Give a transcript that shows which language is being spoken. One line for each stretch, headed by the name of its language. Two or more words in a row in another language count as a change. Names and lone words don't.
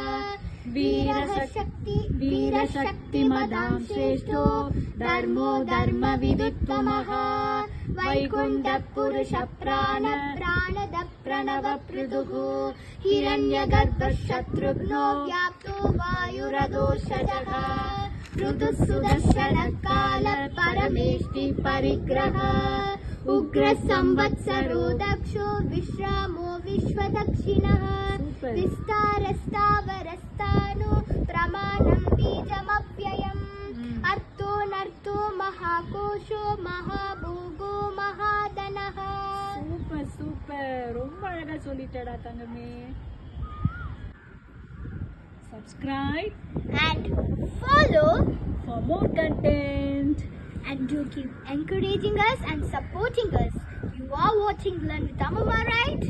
Sanskrit: वीरशक्तिमदां श्रेष्ठो धर्मो धर्मविदुत्तमः वैकुण्ठपुरुषप्राण प्राणद प्रणवपृदुः हिरण्यगर्भशत्रुघ्नो व्याप्तो वायुरघोषजः ऋतुसुदर्शनकाल परमेष्टि परिग्रह उग्रसंवत्सरो दक्षो विश्रामो विश्वदक्षिणः विस्तारस्तावरस्तानु प्रमाणं बीजमव्ययम् अर्थोऽनर्थो महाकोशो महाभोगो महाधनः.
Tamil: சூப்பர் சூப்பர், ரொம்ப அழகா சொல்லிட்டடா தங்கமே.
English: Subscribe and follow for more content. And do keep encouraging us and supporting us. You are watching Learn with Amma, right?